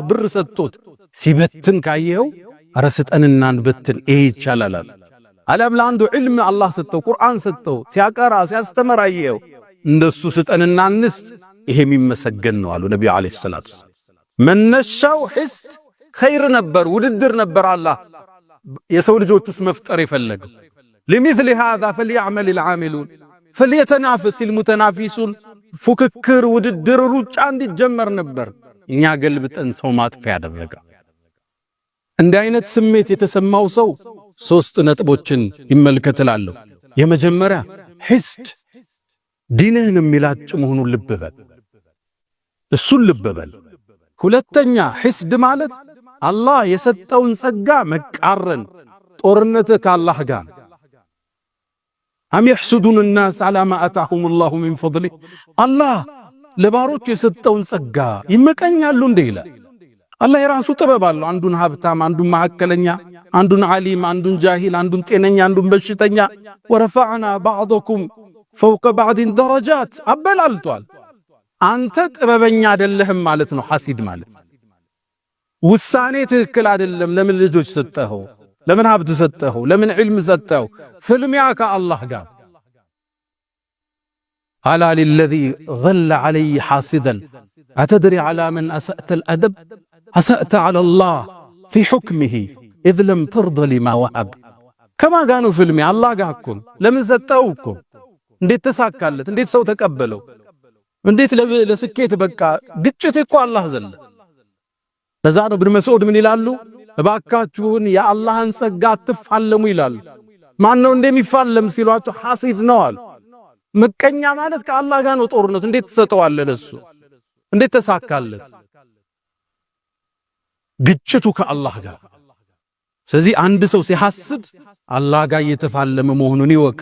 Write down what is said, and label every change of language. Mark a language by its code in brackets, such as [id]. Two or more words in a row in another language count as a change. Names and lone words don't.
[am] ብር ሰጥቶት ሲበትን ካየው አረስጠንና እንበትን ይሄ ይቻላል። አለም ለአንዱ ዒልም አላህ ሰጠው ቁርአን ሰጠው ሲያቀራ ሲያስተምር አየው እንደሱ ስጠንና እንስጥ ይሄ የሚመሰገን ነው አሉ ነብዩ [ar] عليه الصلاة والسلام። [am] መነሻው ሕስድ ኸይር ነበር፣ ውድድር ነበር። አላህ የሰው ልጆችስ መፍጠር የፈለገው [ar] لمثل هذا فليعمل العاملون فليتنافس المتنافسون [am] ፉክክር፣ ውድድር፣ ሩጫ እንዲጀመር ነበር። እኛ ገልብጠን ሰው ማጥፊያ ያደረገ። እንዲህ አይነት ስሜት የተሰማው ሰው ሶስት ነጥቦችን ይመልከታል። የመጀመሪያ ሕስድ ዲንህን የሚላጭ መሆኑን ልብ በል፣ እሱን ልብ በል። ሁለተኛ ሕስድ ማለት አላህ የሰጠውን ጸጋ መቃረን፣ ጦርነት ከአላህ ጋር። አም [ar] يحسدون الناس على ما آتاهم الله من فضله [am] አላህ ለባሮች የሰጠውን ጸጋ ይመቀኛሉ እንደ ይላል። አላህ የራሱ ጥበብ አለው። አንዱን ሀብታም፣ አንዱን መሐከለኛ፣ አንዱን ዓሊም፣ አንዱን ጃሂል፣ አንዱን ጤነኛ፣ አንዱን በሽተኛ። [ar] ورفعنا بعضكم فوق بعض [am] ደረጃት አበላልቷል። አንተ ጥበበኛ አይደለህም ማለት ነው። ሐሲድ ማለት ውሳኔ ትክክል አይደለም። ለምን ልጆች ሰጠኸው? ለምን ሀብት ሰጠኸው? ለምን ዒልም ሰጠኸው? ፍልሚያ ከአላህ ጋር። [ar] ألا للذي ظل علي حاسدا أتدري على من أسأت الأدب أسأت على الله في حكمه إذ لم ترضى لما وهب كما قالوا [am] ፍልሚያ አላህ ጋር እኮ ለምን ሰጠኸው እኮ እንዴት ተሳካለት? እንዴት ሰው ተቀበለው? እንዴት ለስኬት በቃ ግጭት እኮ አላህ ዘለ ለዛ ነው ኢብኑ መስዑድ ምን ይላሉ እባካችሁን የአላህን ጸጋ አትፋለሙ ይላሉ ማን ነው እንደሚፋለም ሲሏቸው ሐሲድ ነው አሉ ምቀኛ ማለት ከአላህ ጋር ነው ጦርነት እንዴት ተሰጠዋለ ለሱ እንዴት ተሳካለት ግጭቱ ከአላህ ጋር ስለዚህ አንድ ሰው ሲሐስድ አላህ ጋር እየተፋለመ መሆኑን ይወቅ